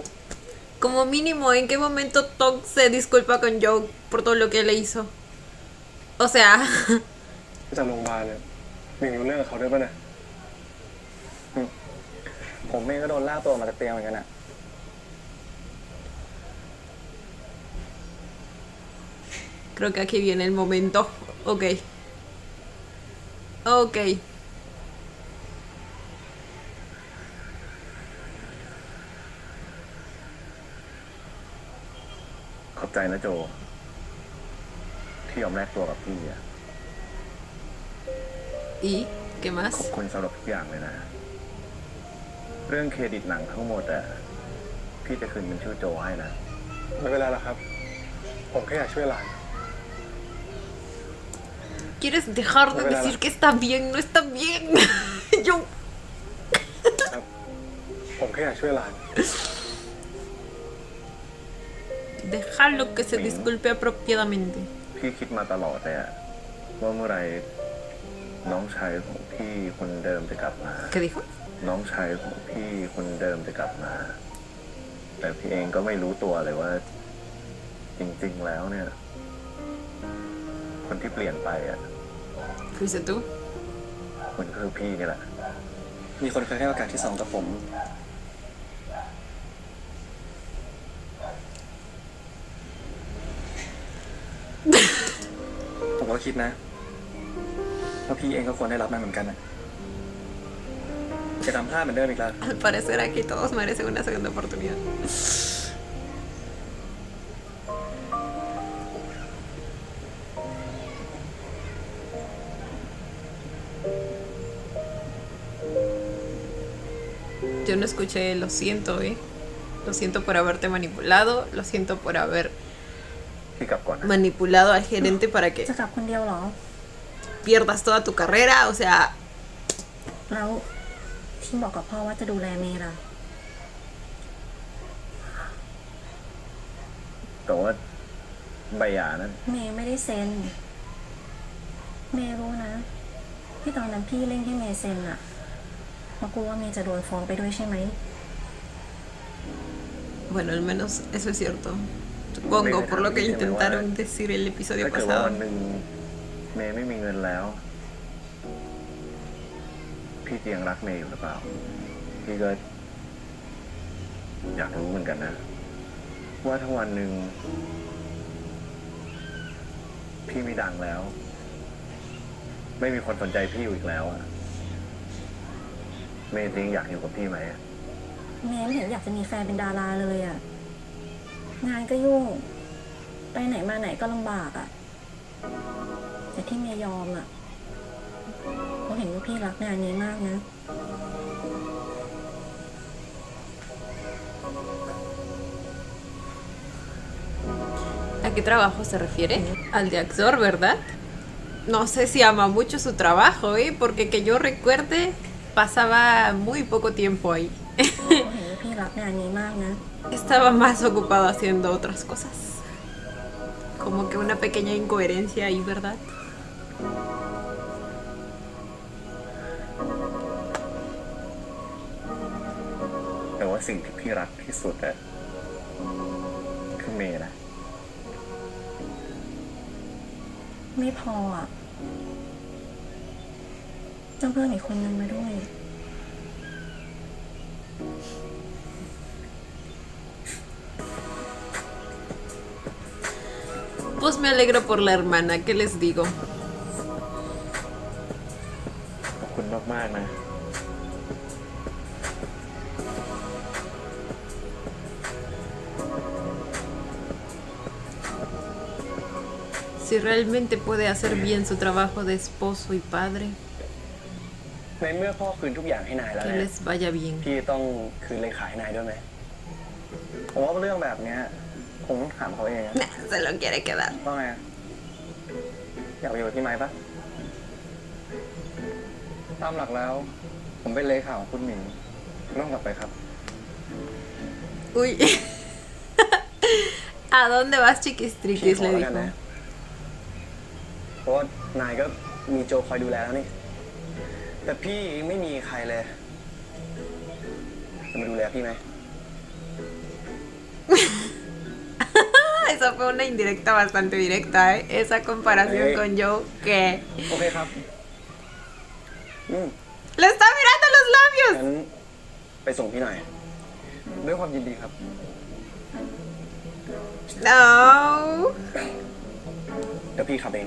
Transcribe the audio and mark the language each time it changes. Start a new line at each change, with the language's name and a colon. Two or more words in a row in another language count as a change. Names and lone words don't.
Spanish: Como mínimo, ¿en qué momento Tom se disculpa con Joe por todo lo que le hizo? O sea,
Thai: จากโรงพยาบาลเนี่ยหมิงรู้เรื่องกับเขาด้วยป่ะเนี่ย ผมเองก็โดนลากตัวมาจากเตียงเหมือนกันอ่ะ
Spanish: creo que aquí viene el momento. Ok. Ok.
Thai: ขอบใจนะโจ ที่ยอมแลกตัวกับพี่อะ
Spanish: ¿Y qué
Thai: ขอบ
Spanish: más?
Thai: คุณสำหรับทุกอย่างเลยนะ เรื่องเครดิตหนังทั้งหมดอะพี่จะคืนเป็นชื่อโจให้นะ ไม่เป็นไรหรอกครับ ผมแค่อยากช่วยหลาน
Spanish: ¿Quieres dejar de Revélala. decir que está bien? No está bien. Yo.
Thai: ครับ ผมแค่อยากช่วยหลาน
Spanish: Déjalo que se disculpe apropiadamente.
Thai: พี่คิดมาตลอดเลยอะว่าเมื่อไหรน้องชายของพี่คนเดิมจะกลับมา
Spanish: ¿Qué dijo?
Thai: น้องชายของพี่คนเดิมจะกลับมา แต่พี่เองก็ไม่รู้ตัวเลยว่า จริงๆแล้วเนี่ย คนที่เปลี่ยนไปอ่ะ
Spanish: ¿Fuiste tú?
Thai: มันก็คือพี่นี่แหละ มีคนเคยให้โอกาสที่สองกับผม ผมก็คิดนะว่าพี่เองก็ควรได้รับมันเหมือนกันนะจะทำพลาดเหมือนเดิมอีกแล้ว
Spanish: Al parecer aquí todos merecen una segunda oportunidad. Yo no escuché lo siento, ¿eh? Lo siento por haberte manipulado, lo siento por haber
Thai: พี่กลับก่อนนะ
Spanish: manipulado al gerente para
Thai: จะ
Spanish: que
Thai: กลับคนเดียวเหรอ
Spanish: pierdas toda tu carrera, o sea,
Thai: แล้วที่บอกกับพ่อว่าจะดูแลเมย์ล่ะ แต่ว่าใบหย่านั้น เมย์ไม่ได้เซ็น เมย์รู้นะ ที่ตอนนั้นพี่เร่งให้เมย์เซ็นอะเพราะกลัวว่าเมย์จะโดนฟ้องไปด้วยใช่ไหม
Spanish: bueno, al menos eso es cierto. Supongo, por lo que intentaron decir el
Thai: ถ้า
Spanish: episodio
Thai: เกิดว่า
Spanish: pasado.
Thai: วันหนึ่งเมย์ไม่มีเงินแล้ว พี่จะยังรักเมย์อยู่หรือเปล่า พี่ก็อยากรู้เหมือนกันนะ ว่าถ้าวันหนึ่ง พี่ไม่ดังแล้ว ไม่มีคนสนใจพี่อยู่อีกแล้วอะเมย์จริงอยากอยู่กับพี่ไหมอะ เมย์ไม่เห็นอยากจะมีแฟนเป็นดาราเลยอะงานก็ยุ่ง ไปไหนมาไหนก็ลำบากอะแต่ที่เมย์ยอมอะเพราะเห็นว่าพี่รักงานนี้มากนะ
Spanish: ¿A qué trabajo se refiere? Al de actor, ¿verdad? No sé si ama mucho su trabajo, ¿eh? Porque que yo recuerde, pasaba muy poco tiempo ahí.
Thai: เพราะเห็นว่าพี่รักงานนี้มากนะ
Spanish: Estaba más ocupado haciendo otras cosas. Como que una pequeña incoherencia ahí, ¿verdad?
Thai: แต่ว่าสิ่งที่พี่รักที่สุดอะคือเมย์นะ ไม่พออะต้องเพิ่มอีกคนนึงมาด้วย
Spanish: Pues me alegro por la hermana, ¿qué les digo?
Thai: ขอบคุณมากๆนะ
Spanish: Si realmente puede hacer bien su trabajo de esposo y padre,
Thai: ในเมื่อพ่อคืนทุกอย่างให้นายแล้ว
Spanish: que
Thai: เนี่ย
Spanish: les vaya bien.
Thai: พี่ต้องคืนเลขาให้นายด้วยไหมผมว่าเรื่องแบบเนี้ยคงต้องถามเขาเองอะ
Spanish: Nah, se lo quiere quedar.
Thai: ว่าไงอยากไปอยู่กับพี่ไม้ปะตามหลักแล้ว ผมเป็นเลขาของคุณหมิงต้องกลับไปครับ
Spanish: Uy. ¿A dónde vas, chiquistriquis?
Thai: พี่ขอ
Spanish: Le
Thai: แล้วกัน
Spanish: dijo.
Thai: นะเพราะว่านายก็มีโจคอยดูแลแล้วนี่ แต่พี่ไม่มีใครเลยจะมาดูแลพี่ไหม
Spanish: Esa fue una indirecta bastante directa, ¿eh? Esa comparación Sí. con yo, que
Thai: โอเคครับ
Spanish: le está mirando los labios.
Thai: งั้นไปส่งพี่หน่อย ด้วยความยินดีครับ
Spanish: No.
Thai: เดี๋ยวพี่ขับเอง